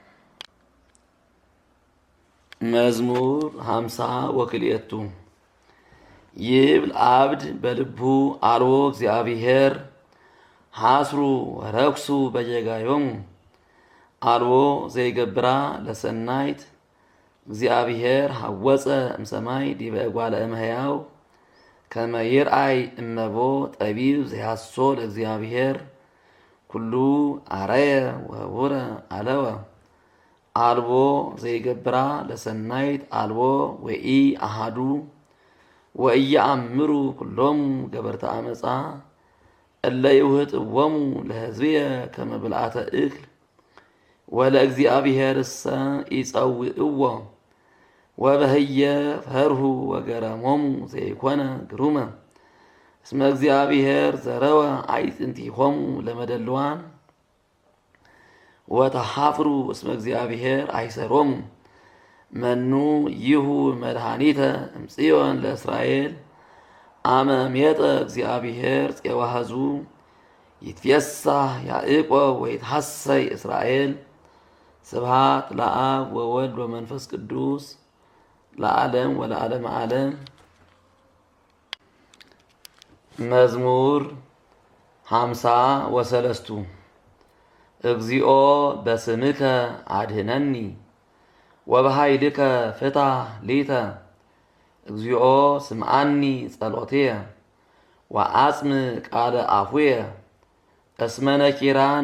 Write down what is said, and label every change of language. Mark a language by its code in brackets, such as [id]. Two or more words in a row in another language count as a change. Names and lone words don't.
[gez] መዝሙር 52 ይብል አብድ በልቡ አልቦ እግዚአብሔር ሐስሩ ወረክሱ በየጋዮሙ አልቦ ዘይገብራ ለሰናይት እግዚአብሔር ሐወፀ እምሰማይ ዲበ እጓለ እመሕያው ከመ ይርአይ እመቦ ጠቢብ ዘይሃሶ ለእግዚአብሔር ኩሉ አረየ ወህቡረ አለወ አልቦ ዘይገብራ ለሰናይት አልቦ ወኢ አሃዱ ወኢየአምሩ ኩሎሙ ገበርተ አመፃ እለ ይውህጥዎሙ ለሕዝብየ ከመ ብልዓተ እክል ወለእግዚአብሔርሰ ይጸውዕዎ ወበህየ ፈርሁ ወገረሞሙ ዘይኮነ ግሩመ እስመ እግዚአብሔር ዘረወ አዕፅንቲሆሙ ለመደልዋን ወተሃፍሩ እስመ እግዚአብሔር አይሰሮሙ መኑ ይሁ መድኃኒተ እምጽዮን ለእስራኤል አመ ሜጠ እግዚአብሔር ፄዋህዙ ይትፌሳህ ያዕቆብ ወይትሐሰይ እስራኤል። ስብሐት ለአብ ወወልድ ወመንፈስ ቅዱስ ለዓለም ወለዓለመ ዓለም። መዝሙር 53 እግዚኦ በስምከ አድኅነኒ ወበኃይልከ ፍታሕ ሊተ እግዚኦ ስምዓኒ ጸሎትየ ወአጽም ቃለ አፉየ እስመ ነኪራን